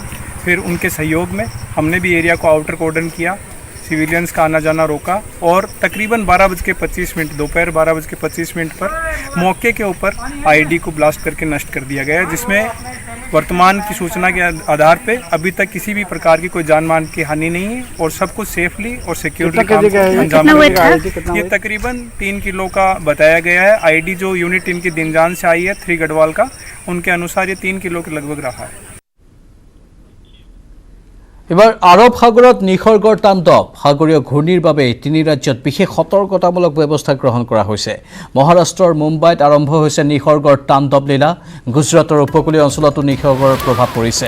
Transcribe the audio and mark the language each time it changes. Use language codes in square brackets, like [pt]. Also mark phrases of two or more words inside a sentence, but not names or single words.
[hi] फिर उनके सहयोग में हमने भी एरिया को [en] outer cordon [hi] किया, सिविलियंस का आना जाना रोका और तकरीबन 12:25 दोपहर 12:25 पर मौके के ऊपर आईडी को ब्लास्ट करके नष्ट कर दिया गया है, जिसमें वर्तमान की सूचना के आधार पे अभी तक किसी भी प्रकार की कोई जान मान की हानि नहीं है और सब कुछ सेफली और सिक्योरली अंजाम दिया गया। ये तकरीबन 3 किलो का बताया गया है। आईडी जो यूनिट इनकी दिनजान से आई है 3 गढ़वाल का, उनके अनुसार ये 3 किलो के लगभग रहा है। [as] এবাৰ আৰব সাগৰত নিসৰ্গৰ তাণ্ডৱ, সাগৰীয় ঘূৰ্ণীৰ বাবে 3 ৰাজ্যত বিশেষ সতৰ্কতামূলক ব্যৱস্থা গ্ৰহণ কৰা হৈছে। মহাৰাষ্ট্ৰৰ মুম্বাইত আৰম্ভ হৈছে নিসৰ্গৰ তাণ্ডৱ লীলা। গুজৰাটৰ উপকূলীয় অঞ্চলতো নিসৰ্গৰ প্ৰভাৱ পৰিছে।